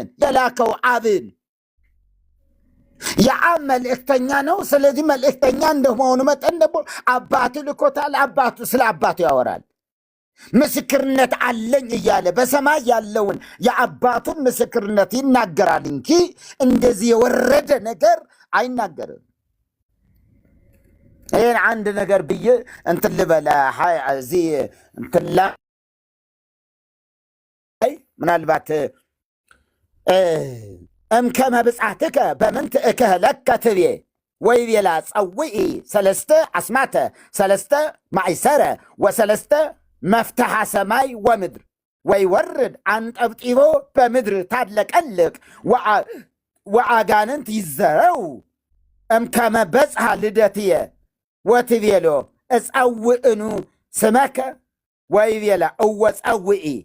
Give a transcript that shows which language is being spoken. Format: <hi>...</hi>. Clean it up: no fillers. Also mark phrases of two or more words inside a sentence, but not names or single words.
<am>የላከው አብን። የአብ መልእክተኛ ነው። ስለዚህ መልእክተኛ እንደመሆኑ መጠን ደግሞ አባቱ ልኮታል። አባቱ ስለ አባቱ ያወራል። ምስክርነት አለኝ እያለ በሰማይ ያለውን የአባቱን ምስክርነት ይናገራል እንጂ እንደዚህ የወረደ ነገር አይናገርም። ይህን አንድ ነገር ብዬ እንትን ልበላ እዚህ እንትን ላይ ምናልባት</am> <gez>እምከመ ብጻትከ በምንት እክህለከ ትቤ ወይቤላ ጸውዒ ሰለስተ አስማተ ሰለስተ ማእሰረ ወሰለስተ መፍትሐ ሰማይ ወምድር ወይወርድ አንጠብጢቦ በምድር ታለቀልቅ ወአጋንንት ይዘረው እምከመ በጽሐ ልደትየ ወትቤሎ እጸውዕኑ ስመከ ወይቤላ እወ ጸውዒ</gez>